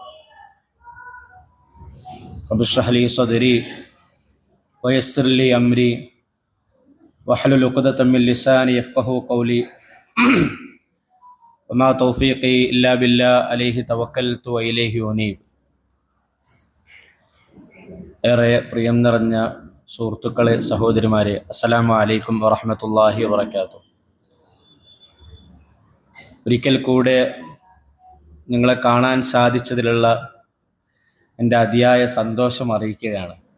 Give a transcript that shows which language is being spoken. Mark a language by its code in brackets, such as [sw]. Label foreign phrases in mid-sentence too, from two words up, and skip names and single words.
[ar] رب اشرح لي صدري ويسر لي أمري واحلل عقدة من لساني يفقهوا قولي. وما توفيقي إلا بالله عليه توكلت وإليه أنيب. [ml] ഏറെ പ്രിയം നിറഞ്ഞ സുഹൃത്തുക്കളെ, സഹോദരിമാരെ, [ar] السلام عليكم ورحمة الله وبركاته. [ml] ഒരിക്കൽ കൂടെ നിങ്ങളെ കാണാൻ സാധിച്ചതിലുള്ള എൻ്റെ അതിയായ സന്തോഷം അറിയിക്കുകയാണ്.